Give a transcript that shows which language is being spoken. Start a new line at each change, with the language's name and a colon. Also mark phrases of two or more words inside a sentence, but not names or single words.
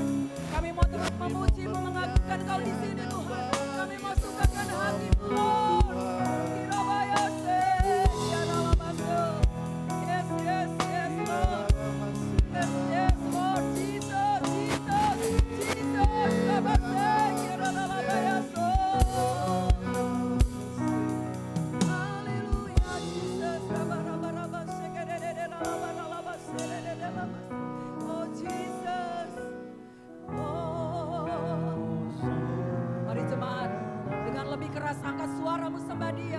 Indonesian: Kami mau terus memuji-Mu, mengagungkan Kau di sini Tuhan. Kami mau sukakan hati-Mu Lord. Kirabayase, kiaralabase.
English: Yes, yes, yes Lord. Yes, yes Lord. Jesus, Jesus, Jesus. Rabase, kiralalabayaso.
Indonesian: Haleluya Jesus. Rabarabase, kerereralabase, rereralabase.
English: Oh Jesus. Oh.
Indonesian: Mari jemaat, dengan lebih keras angkat suaramu sembah Dia.